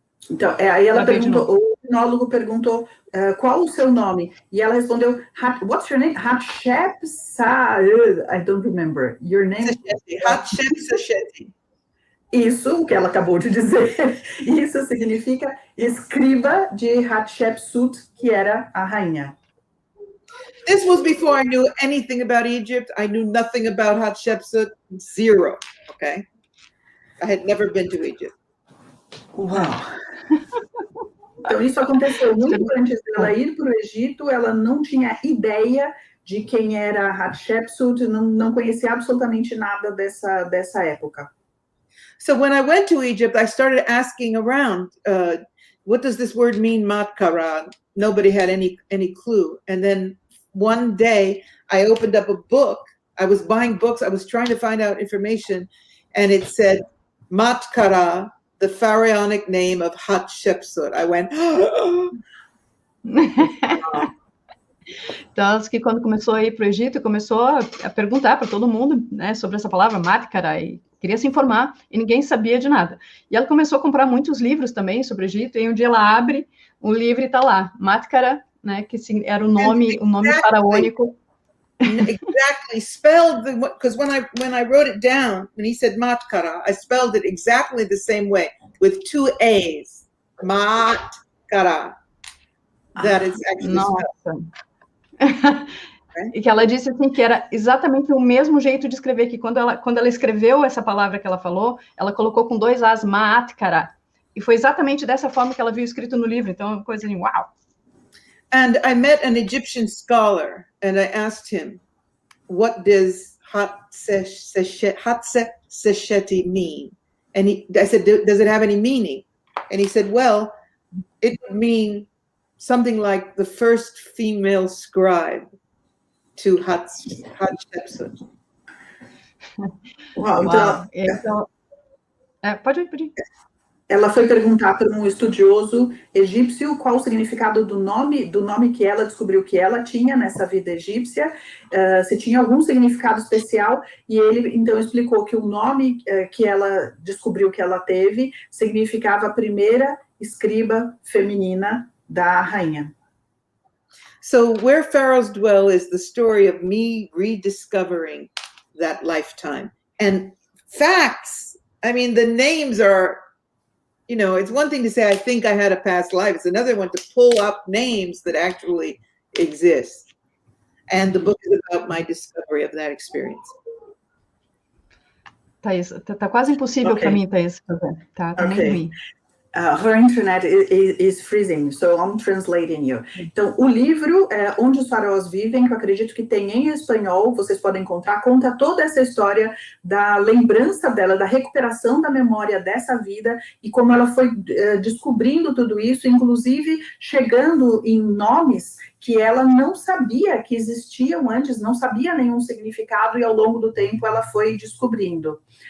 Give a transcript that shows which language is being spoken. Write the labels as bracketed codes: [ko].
[pt] Então, aí ela perguntou, o hipnólogo perguntou qual o seu nome, e ela respondeu, [en] what's your name? Hatshepsa, I don't remember. Your name? Hatshepseti. [pt] Isso, o que ela acabou de dizer, isso significa escriba de Hatshepsut, que era a rainha. [en] This was before I knew anything about Egypt. I knew nothing about Hatshepsut, zero, okay? I had never been to Egypt. [pt] Uau! Então, isso aconteceu muito antes dela ir para o Egito, ela não tinha ideia de quem era Hatshepsut, não conhecia absolutamente nada dessa época. [en] So when I went to Egypt, I started asking around, what does this word mean, Matkara? Nobody had any clue. And then one day, I opened up a book. I was buying books. I was trying to find out information. And it said, Matkara, the pharaonic name of Hatshepsut. I went, [pt] Então, que quando começou a ir para o Egito, começou a perguntar para todo mundo, né, sobre essa palavra Matkara, e queria se informar, e ninguém sabia de nada. E ela começou a comprar muitos livros também sobre o Egito, e um dia ela abre um livro e está lá, Matkara, né, que era o nome faraônico. [en] Exactly, spelled, because when I wrote it down, when he said Matkara, I spelled it exactly the same way, with 2 A's, Matkara. That is actually spelled. [pt] E que ela disse assim, que era exatamente o mesmo jeito de escrever, que quando ela escreveu essa palavra que ela falou, ela colocou com 2 A's, Maatkara, e foi exatamente dessa forma que ela viu escrito no livro, então é uma coisa assim, uau! [en] And I met an Egyptian scholar, and I asked him, what does Hatshepsut mean? And I said, does it have any meaning? And he said, well, it would mean something like the first female scribe to Hatshepsut. [pt] Uau, então, pode ir. Ela foi perguntar para um estudioso egípcio qual o significado do nome que ela descobriu que ela tinha nessa vida egípcia, se tinha algum significado especial, e ele então explicou que o nome que ela descobriu que ela teve significava a primeira escriba feminina da rainha. [en] So where pharaohs dwell is the story of me rediscovering that lifetime. And facts, I mean, the names are, you know, it's one thing to say, I think I had a past life. It's another one to pull up names that actually exist. And the book is about my discovery of that experience. [pt] Thaís, tá quase impossível para mim, Thaís, fazer. Tá muito ruim. [en] Her internet is freezing, so I'm translating you. [pt] Então, o livro Onde os Faraós Vivem, que eu acredito que tem em espanhol, vocês podem encontrar, conta toda essa história da lembrança dela, da recuperação da memória dessa vida e como ela foi descobrindo tudo isso, inclusive chegando em nomes que ela não sabia que existiam antes, não sabia nenhum significado, e ao longo do tempo ela foi descobrindo.